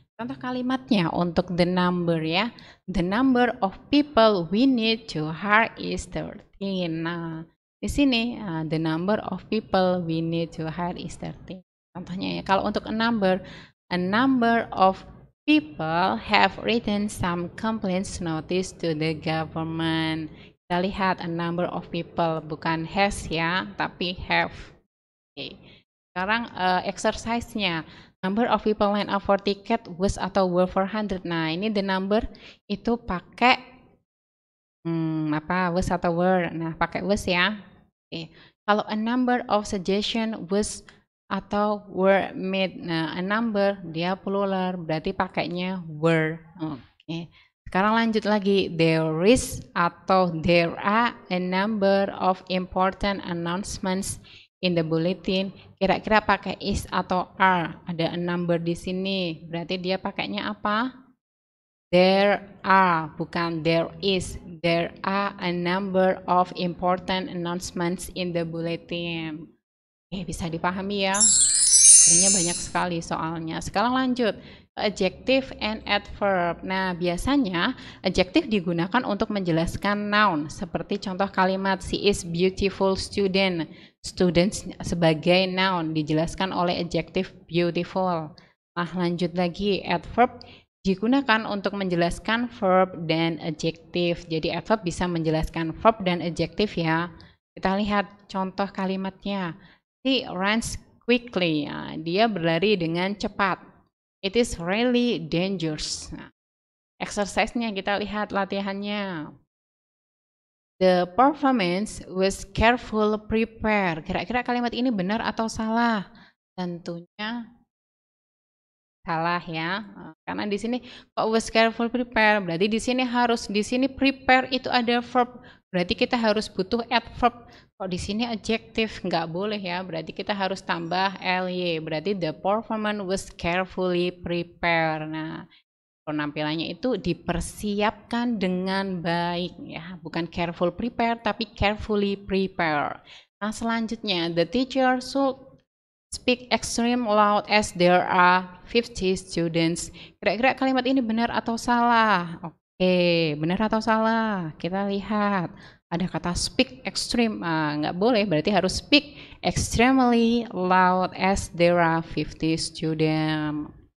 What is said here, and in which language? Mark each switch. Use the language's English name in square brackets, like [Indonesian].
[Indonesian] Contoh kalimatnya untuk the number ya. [English] The number of people we need to hire is 13. [Indonesian] Nah, di sini [English] the number of people we need to hire is 13. [Indonesian] Contohnya ya, kalau untuk [English] a number of people have written some complaints notice to the government. [Indonesian] Kita lihat [English] a number of people, [Indonesian] bukan has ya, tapi have. Oke. Sekarang exercise-nya. [English] Number of people line up for ticket was atau were 400. [Indonesian] Nah, ini the number itu pakai was atau were. Nah, pakai was ya. Oke. Kalau [English] a number of suggestion was atau were made. [Indonesian] Nah, a number dia plural, berarti pakainya were. Oke. Sekarang lanjut lagi. [English] There is atau there are a number of important announcements in the bulletin. [Indonesian] Kira-kira pakai is atau are? Ada a number di sini. Berarti dia pakainya apa? There are, bukan there is. [English] There are a number of important announcements in the bulletin. [Indonesian] Bisa dipahami ya. Sebenarnya banyak sekali soalnya. Sekarang lanjut. Adjective and adverb. Nah, biasanya adjective digunakan untuk menjelaskan noun. Seperti contoh kalimat, [English] she is beautiful student. [Indonesian] Students sebagai noun dijelaskan oleh adjective beautiful. Nah, lanjut lagi. Adverb digunakan untuk menjelaskan verb dan adjective. Jadi adverb bisa menjelaskan verb dan adjective ya. Kita lihat contoh kalimatnya. [English] He runs quickly. [Indonesian] Nah, dia berlari dengan cepat. [English] It is really dangerous. [Indonesian] Nah, exercise-nya kita lihat latihannya. [English] The performance was careful prepared. [Indonesian] Kira-kira kalimat ini benar atau salah? Tentunya salah ya. Karena di sini kok [English] was careful prepared, [Indonesian] berarti di sini harus prepare itu ada verb. Berarti kita harus butuh adverb. Kok di sini adjective, nggak boleh ya. Berarti kita harus tambah ly. Berarti [English] the performance was carefully prepared. [Indonesian] Nah, penampilannya itu dipersiapkan dengan baik ya. Bukan [English] careful prepare, [Indonesian] tapi [English] carefully prepare. [Indonesian] Nah, selanjutnya [English] the teacher should speak extreme loud as there are 50 students. [Indonesian] Kira-kira kalimat ini benar atau salah? Oke, benar atau salah? Kita lihat. Ada kata [English] speak extreme, [Indonesian] nggak boleh, berarti harus [English] speak extremely loud as there are 50 students.